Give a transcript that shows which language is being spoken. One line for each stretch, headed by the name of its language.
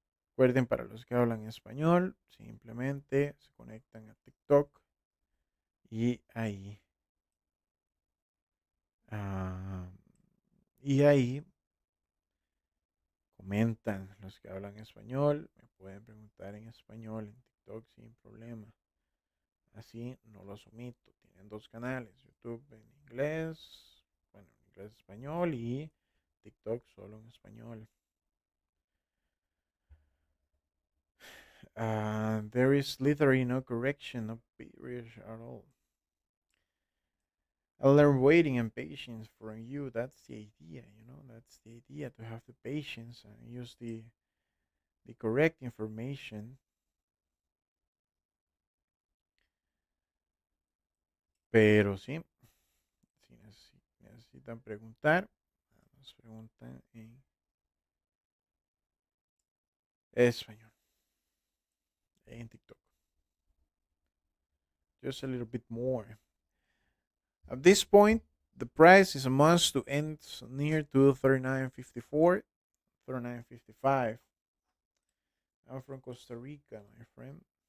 Spanish: Recuerden, para los que hablan español, simplemente se conectan a TikTok y ahí, ah, y ahí comentan los que hablan español. Me pueden preguntar en español en TikTok sin problema. Así no los omito. Tienen dos canales, YouTube en inglés, bueno, en inglés español y TikTok solo en español.
English: There is literally no correction, no period at all. I learn waiting and patience from you. That's the idea. That's the idea to have the patience and use the correct information.
Spanish: Pero sí, si necesitan preguntar, nos preguntan en español, en TikTok.
English: Just a little bit more. At this point, the price is a must to end near to 39.54, 39.55. I'm from Costa Rica, my friend.